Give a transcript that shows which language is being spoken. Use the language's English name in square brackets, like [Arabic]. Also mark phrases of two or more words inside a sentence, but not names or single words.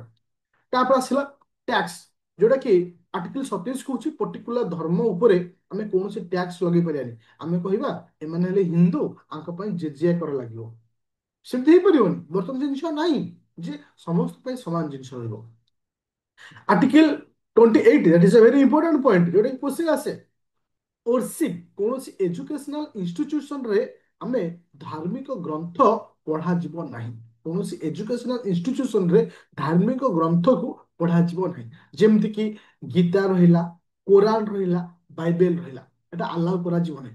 [Odia] ତାପରେ ଆସିଲା ଟ୍ୟାକ୍ସ, ଯୋଉଟା କି ଆର୍ଟିକଲ 27 କହୁଛି ପର୍ଟିକୁଲାର ଧର୍ମ ଉପରେ ଆମେ କୌଣସି ଟ୍ୟାକ୍ସ ଲଗେଇ ପାରିବାନି। ଆମେ କହିବା ଏମାନେ ହେଲେ ହିନ୍ଦୁ, ଆଙ୍କ ପାଇଁ ଜେଜିଆ କର ଲାଗିବ, ସେମିତି ହେଇପାରିବନି। ବର୍ତ୍ତମାନ ଜିନିଷ ନାହିଁ ଯେ ସମସ୍ତ ପାଇଁ ସମାନ ଜିନିଷ ରହିବ। [English] article 28, that is a very important point, [Odia] ଯୋଉଟା କି କ୍ୱେଶ୍ଚିନ୍ ଆସେ। ଓରସିପ୍, କୌଣସି [English] educational institution [Odia] ଆମେ ଧାର୍ମିକ ଗ୍ରନ୍ଥ ପଢାଯିବ ନାହିଁ। କୌଣସି [English] educational institution [Odia] ଧାର୍ମିକ ଗ୍ରନ୍ଥକୁ ପଢାଯିବ ନାହିଁ। ଯେମିତିକି ଗୀତା ରହିଲା, କୋରାନ ରହିଲା, ବାଇବେଲ ରହିଲା, ଏଟା ଆଲାଉ କରାଯିବ ନାହିଁ।